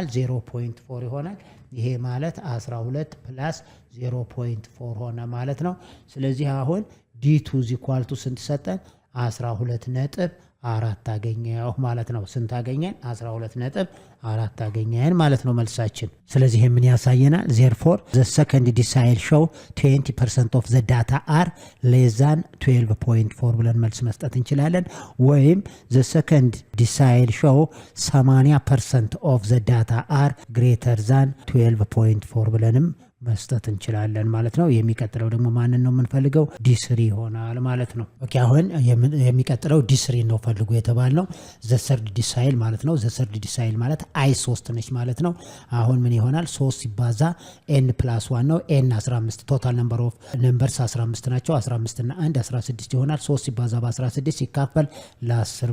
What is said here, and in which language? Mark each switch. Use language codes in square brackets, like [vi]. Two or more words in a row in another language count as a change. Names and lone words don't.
[am] 0.4 ይሆናል። ይሄ ማለት 12 ፕላስ 0.4 ሆነ ማለት ነው። ስለዚህ አሁን ዲ2 ዚኳልቱ ስንት ሰጠን? 12 ነጥብ 4 አገኘው ማለት ነው። ስንት አገኘን? 12.4 አገኘን ማለት ነው መልሳችን። ስለዚህ ምን ያሳየናል? [en] therefore the second decile show 20% of the data are less than 12.4 [am] ብለን መልስ መስጠት እንችላለን። ወይም [en] the second decile show 80% of the data are greater than 12.4 [am] ብለንም መስጠት እንችላለን ማለት ነው። የሚቀጥለው ደግሞ ማንን ነው የምንፈልገው? ዲ3 ይሆናል ማለት ነው። ኦኬ አሁን የሚቀጥለው ዲ3 ነው ፈልጉ የተባልነው [en] the third decile [am] ማለት ነው። [en] the third decile [am] ማለት አይ 3 ነች ማለት ነው። አሁን ምን ይሆናል? 3 ሲባዛ n + 1 ነው። n 15 [en] total number of numbers [am] 15 ናቸው። 15 እና 1 16 ይሆናል። 3 ሲባዛ በ16 ሲካፈል ለ10